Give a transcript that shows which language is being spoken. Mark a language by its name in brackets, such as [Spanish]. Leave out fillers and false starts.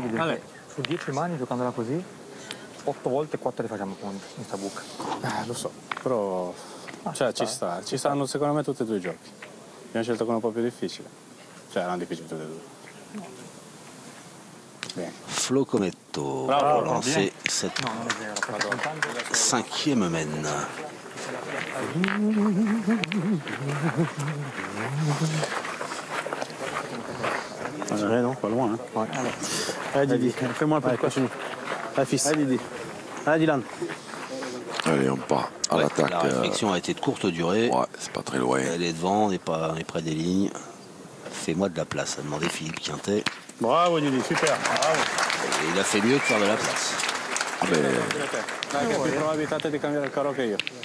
[Italian] Ale. Su 10 mani giocandola così, 8 volte 4 le facciamo punti in sta buca. Lo so, però cioè, ci stanno secondo me tutti e due i giochi. Abbiamo scelto quello un po' più difficile. Cioè erano difficili tutti e due. Bene. [French] Flo Cometto [Italian] Bravo, [French] pour lancer cette 5e mène. Ouais, non, pas loin. Hein. Ouais. Allez, Didi, fais-moi un peu. Continue. Allez, fils. Allez, Didi. Allez, Dylan. Allez, on part à Ouais, l'attaque. la réflexion a été de courte durée. Ouais, c'est pas très loin. Elle est devant, on est près des lignes. Fais-moi de la place, a demandé Philippe Quintet. Bravo, Didi, super. Bravo. Et il a fait mieux que faire de la place. Mais [Italian] Dai, che è più probabilità di cambiare il carro che io.